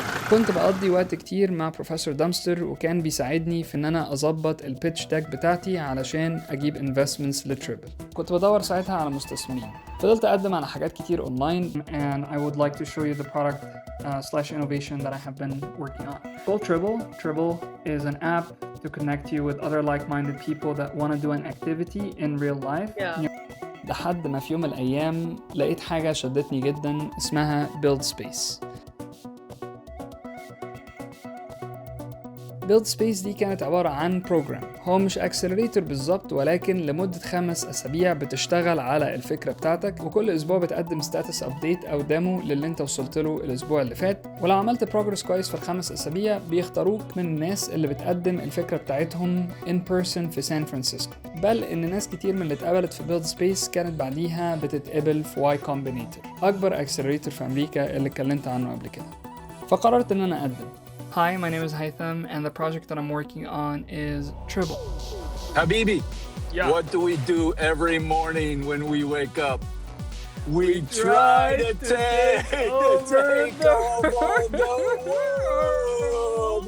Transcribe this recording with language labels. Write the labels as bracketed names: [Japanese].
[Arabic] كنت بقضي وقت كتير مع بروفيسور دامستر، وكان بيساعدني في ان انا اظبط البيتش ديك بتاعتي علشان اجيب انفستمنتس لتريبل. كنت بدور ساعتها على مستثمرين. فضلت اقدم على حاجات كتير اونلاين. [English] And I would like to show you the product slash innovation that I have been working on. Called Tribble. Tribble is an app to connect you with other like-minded people that want to do an activity in real life. Yeah. [Arabic] لحد ما في يوم من الايام لقيت حاجة شدتني جدا اسمها Build Space. Build Space دي كانت عبارة عن بروجرام، هو مش اكسلريتور بالظبط، ولكن لمدة 5 أسابيع بتشتغل على الفكرة بتاعتك، وكل اسبوع بتقدم ستاتس ابديت او ديمو للي انت وصلت له الاسبوع اللي فات، ولو عملت بروجرس كويس في ال5 أسابيع بيختاروك من الناس اللي بتقدم الفكرة بتاعتهم [English] in person [Arabic] في سان فرانسيسكو. بل ان ناس كتير من اللي اتقبلت في Build Space كانت بعديها بتتقبل في Y Combinator، اكبر اكسلريتور في امريكا اللي اتكلمت عنه قبل كده. فقررت ان انا اقدم. [English] Hi, my name is Haitham and the project that I'm working on is Tribble. [Arabic] Habibi, [English] Yeah. what do we do every morning when we wake up? We try to take over the world.